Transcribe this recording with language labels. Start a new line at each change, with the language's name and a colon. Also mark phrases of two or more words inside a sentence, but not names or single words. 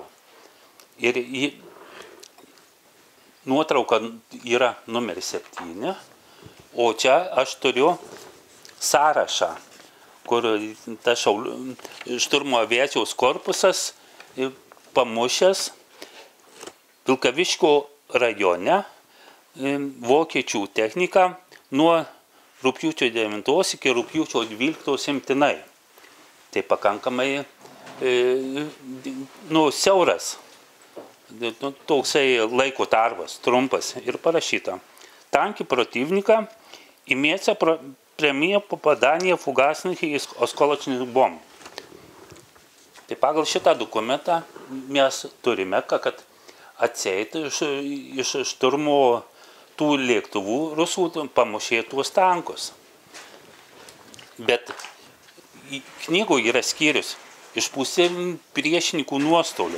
Lithuanian: Ir nuotrauka yra numeris 7, o čia aš turiu sąrašą, kur ta šturmo aviacijos korpusas pamušęs Vilkaviškio rajone vokiečių techniką nuo rugpjūčio 9 iki rugpjūčio 12 imtinai. Tai pakankamai siauras, toksai laiko tarpas, trumpas ir parašyta.
Russian: Танки противника имеется прямое попадание фугасных и осколочных бомб.
Lithuanian: Tai pagal šitą dokumentą mes turime, kad atseit iš šturmo tų lėktuvų rusų pamušė tuos tankus. Bet knygoje yra skyrius išpūsti priešininkų nuostoliai.